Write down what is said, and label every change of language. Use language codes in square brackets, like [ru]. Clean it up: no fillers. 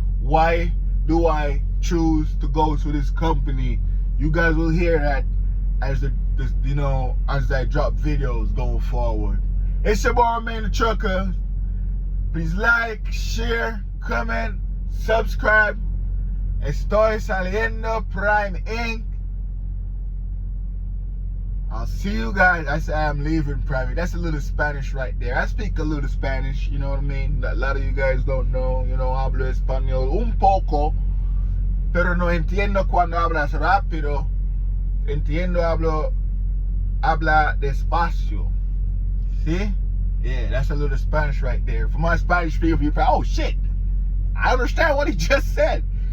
[en] Why do I choose to go to this company? You guys will hear that as as I drop videos going forward. It's your boy, man, the Trucker. Please like, share, comment, subscribe. [es] Estoy saliendo Prime Inc. [en] I'll see you guys. I say I'm leaving Prime. That's a little Spanish right there. I speak a little Spanish, you know what I mean? A lot of you guys don't know, [es] hablo español un poco, pero no entiendo cuando hablas rápido. Entiendo, habla despacio. [en] See? Yeah, that's a little Spanish right there. For my Spanish speaker people, oh shit, I understand what he just said.